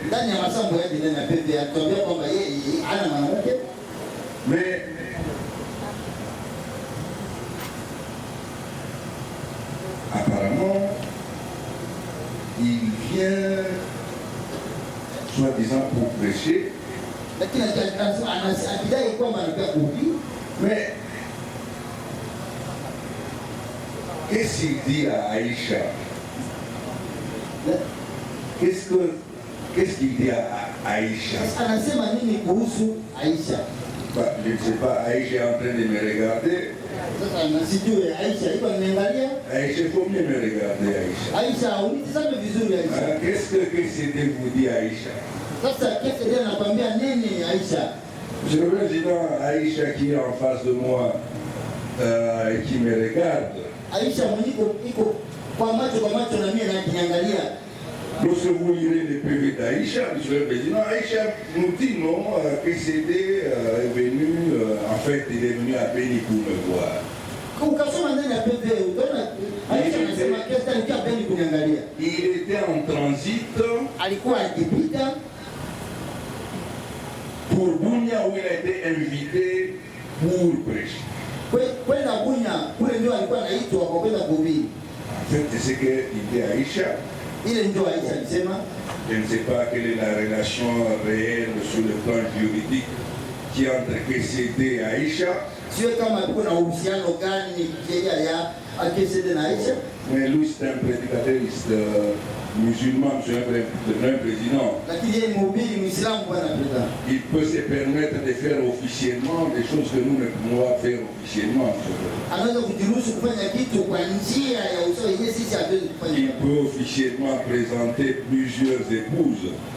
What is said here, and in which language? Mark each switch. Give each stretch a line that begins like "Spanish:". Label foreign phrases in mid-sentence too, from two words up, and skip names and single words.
French: Mais apparemment, il vient soi-disant pour prêcher. Mais qu'est-ce qu'il dit à Aïcha? Qu'est-ce qu'il dit Aïcha.
Swahili: Anasema nini kuhusu Aisha?
French: Bah, je ne sais pas, Aïcha est en train de me regarder.
Swahili: Sasa sijui Aisha iko ananiangalia.
French: Aïcha, il faut mieux me regarder, Aïcha.
Swahili: Aisha, unitazame vizuri Aisha.
French: Qu'est-ce que c'était vous dit, Aïcha?
Swahili: Sasa kesi ndio nakwambia nini Aisha?
French: Monsieur le Président, Aïcha qui est en face de moi et qui me regarde.
Swahili: Aisha mwenyewe iko kwa macho na mimi ananiangalia.
French: Lorsque vous lirez le PV d'Aïcha, Monsieur le Président, Aïcha nous dit non, que c'était venu, en fait, il est venu à Béni pour me voir.
Swahili: Ukasoma ndani ya PV, utaona Aisha anasema kesi alikuwa Béni kuniangalia.
French: Il était en transit.
Swahili: Alikuwa akipita
French: pour Bunia où il a été invité pour prêcher.
Swahili: Kwenda Bunia, kule ndio alikuwa anaitwa kwa kwenda kuhubiri.
French: En fait, c'est ce que dit Aïcha.
Swahili: Ile ndio Aisha alisema.
French: Je ne sais pas quelle est la relation réelle sur le plan juridique qui entre KCD et Aïcha.
Swahili: Sio kama kuna uhusiano gani kisheria ya KCD na Aisha.
French: Mais lui c'est un prédicateur musulman, monsieur le président. Il peut se permettre de faire officiellement des choses que nous ne pouvons pas faire officiellement. Il peut officiellement présenter plusieurs épouses.